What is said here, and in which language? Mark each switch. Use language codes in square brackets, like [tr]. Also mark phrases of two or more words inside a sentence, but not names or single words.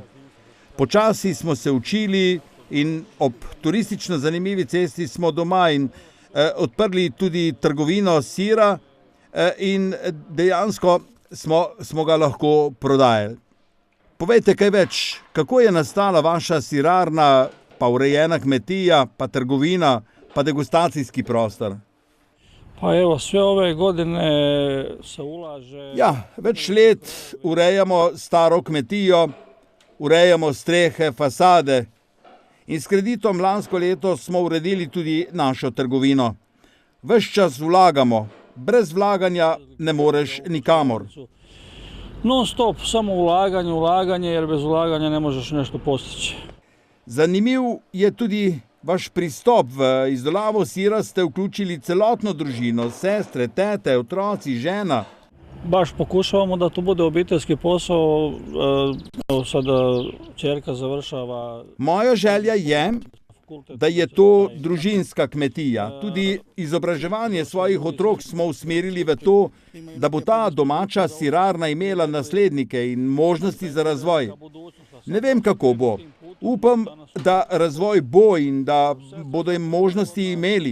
[sl] Počasi smo se učili in ob turistično zanimivi cesti smo doma in odprli tudi trgovino sira in dejansko smo ga lahko prodajali. Povejte kaj več, kako je nastala vaša sirarna, pa urejena kmetija, pa trgovina, pa degustacijski prostor? [hr] Pa evo, sve ove godine se ulaže... [sl] Ja, več let urejamo staro kmetijo, urejamo strehe, fasade in s kreditom lansko leto smo uredili tudi našo trgovino. Ves čas vlagamo. Brez vlaganja ne moreš nikamor. [hr] Non stop, samo ulaganje, jer bez ulaganja ne možeš nešto postići. [sl] Zanimiv je tudi vaš pristop. V izdelavo sira ste vključili celotno družino, sestre, tete, otroci, žena. [hr] Baš pokušavamo da to bude obiteljski posao. Evo sada ćerka završava... [sl] Moja želja je, da je to družinska kmetija. Tudi izobraževanje svojih otrok smo usmerili v to, da bo ta domača sirarna imela naslednike in možnosti za razvoj. Ne vem, kako bo. Upam, da razvoj bo in da bodo jim možnosti imeli.